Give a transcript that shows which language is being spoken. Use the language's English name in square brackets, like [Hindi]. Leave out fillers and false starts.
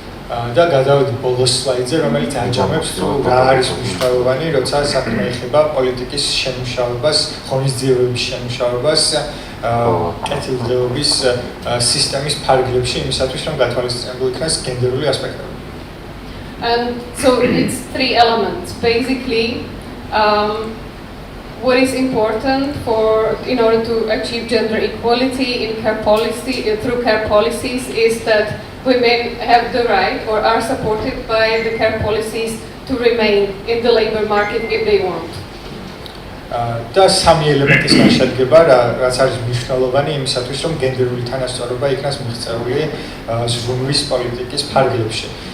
[Georgian] და გადავიდეთ ბოლოს სლაიდზე, რომელიც აჯამებს თუ რა არის მნიშვნელოვანი, როცა საქმე ეხება პოლიტიკის შემუშავებას, ღონისძიებების შემუშავებას, კეთილდღეობის სისტემის ფარგლებში იმისათვის, რომ გათვალისწინებულ იქნას გენდერული ასპექტები. [English] And so it's three elements. Basically, what is important in order to achieve gender equality in care policy through care policies is that women have the right or are supported by the care policies to remain in the labor market if they want. [Georgian] და სამი ელემენტისგან შედგება, რაც არის მნიშვნელოვანი იმისათვის, რომ გენდერული თანასწორობა იქნას მიღწეული ზრუნვის პოლიტიკის ფარგლებში.